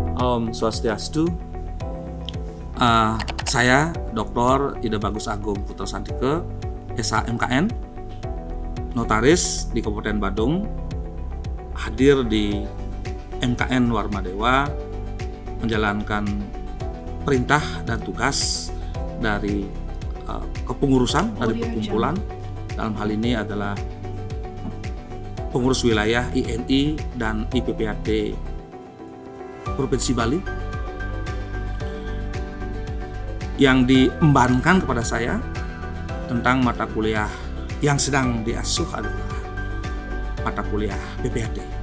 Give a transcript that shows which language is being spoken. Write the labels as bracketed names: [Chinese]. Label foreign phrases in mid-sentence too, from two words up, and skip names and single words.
[Balinese] Om Swastiastu. [Indonesian] Saya Dr. Ida Bagus Agung Putra Santike, SH MKN, notaris di Kabupaten Badung, hadir di MKN Warmadewa menjalankan perintah dan tugas dari kepengurusan dari perkumpulan. Dalam hal ini adalah pengurus wilayah INI dan IPPAD Provinsi Bali, yang diembankan kepada saya tentang mata kuliah yang sedang diasuh adalah mata kuliah PPAD.